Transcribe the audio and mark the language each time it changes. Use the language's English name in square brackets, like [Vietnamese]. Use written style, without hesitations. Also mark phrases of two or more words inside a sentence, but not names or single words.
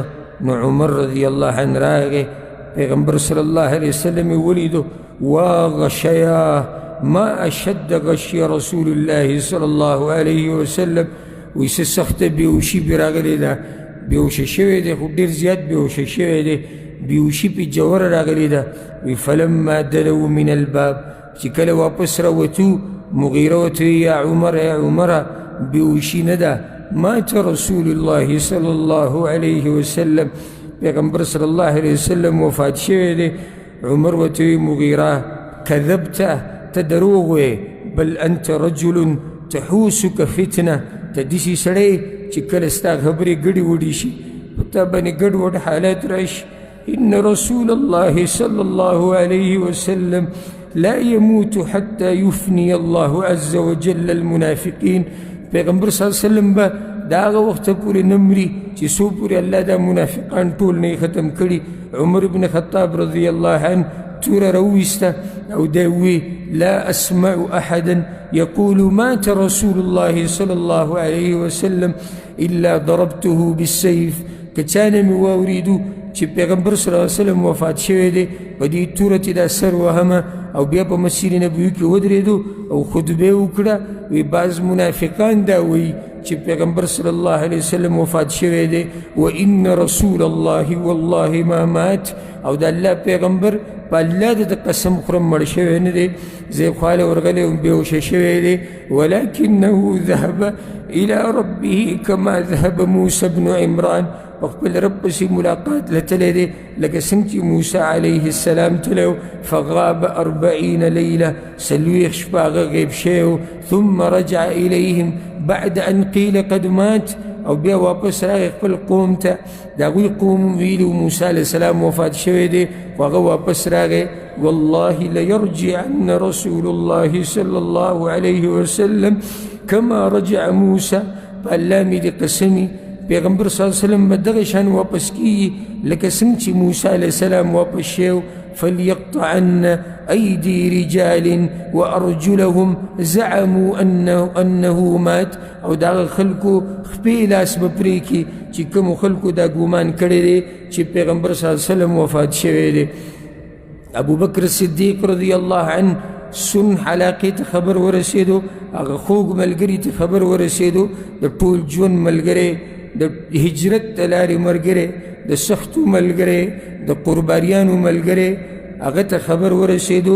[Pashto] نو عمر [Arabic] رضی الله عنه [Pashto] راغی، پیغمبر [Arabic] صلی الله علیه وسلم [Pashto] یې ولیدو. [Arabic] واغشیا ما اشد غشی رسول الله صلی الله علیه وسلم. [Pashto] وایي څه سخته بېهوشي پې راغلې ده، بېهوشه شوی دی، خو ډېر زیات بېهوشه شوی دی، بېهوشي پې جوره راغلې ده. [Arabic] وایي فلما دنوا من الباب، [Pashto] چې کله واپس راوتو مغیره ورته وایي یا عمره بېهوشي نه ده، [Arabic] مات رسول الله صلی الله علیه وسلم، [Pashto] پیغمبر [Arabic] صلی الله علیه وسلم [Pashto] وفات شوی دی. عمر ورته وایي مغیره کذبته، ته دروغ وایې، [Arabic] بل انت رجل تحوسک فتنه، [Pashto] ته داسې سړی چې کله ستا خبرې ګډې وډې شي په تا باندې ګډ وډ حالات راشي. [Arabic] ان رسول الله صلی الله علیه وسلم لا يموت حتى يفني الله عز وجل المنافقین. [Pashto] پیغمبر [Arabic] صلی الله علیه وسلم [Pashto] به دا هغه وخته پورې نه مري چې څو پورې الله دا منافقان ټول نه ختم کړي. [Arabic] عمر بن خطاب رضی الله عنه [Pashto] توره راوویسته او دی وی [Arabic] لا اسمع احدا يقول مات رسول الله صلی الله علیه وسلم الا ضربته بالسيف. [Pashto] که چا نه مې واورېدو چې پیغمبر [Arabic] صلی الله علیه وسلم [Pashto] وفات شوی دی، په دې توره چې دا سر وهمه او بیا په مسجد نبوي کې ودرېدو او خطبه وکړه. وی بعض منافقان دا وایي چې پیغمبر [Arabic] صلی الله علیه وسلم [Pashto] وفات شوی دی، [Arabic] وان رسول الله والله ما مات، [Pashto] او د الله پیغمبر په الله د قسم خورم مړ شوی نه دی، زه خواله ورغلی وم بېهوشه شوی دی. [Arabic] ولکنه ذهب الى ربه کما ذهب موسی بن عمران، [Pashto] په خپل رب پسې ملاقات لتلی دی لکه څنګه چې موسی [Arabic] علیه السلام [Pashto] تلی. [Arabic] فغاب 40 لیله، [Pashto] 40 شپه هغه غیب شوی. [Arabic] ثم رجع الیهم بعد ان قیل قد مات، [Pashto] او بیا واپس راغی خپل قوم ته، د هغوی قوم ویلي موسی [Arabic] علیه السلام [Pashto] وفات شوی دی، خو هغه واپس راغی. [Arabic] والله لیرجعن رسول الله صلی الله علیه وسلم کما رجع موسی، [Pashto] په الله مې دې قسمي پیغمبر [Arabic] صلی الله علیه وسلم [Pashto] به دغه شان واپس کیږي لکه څنګه چې موسی [Arabic] علیه السلام [Pashto] واپس شو. [Arabic] فليقطعن أيدي رجال وأرجلهم زعموا أنه مات، [Pashto] او دا خلکو خپې لاس به پرې کړي چې کومو خلکو دا ګومان کړی دی چې پیغمبر [Arabic] صلی الله علیه وسلم [Pashto] وفات شوی دی. ابو بکر صدیق [Arabic] رضی الله عنه [Pashto] سن علاقې ته خبر ورسېدو، هغه خوږ ملګري ته خبر ورسېدو، د ټول ژوند ملګری، د هجرت د لارې ملګری، د سختو ملګری، د قربانیانو ملګری، هغه ته خبر ورسېدو.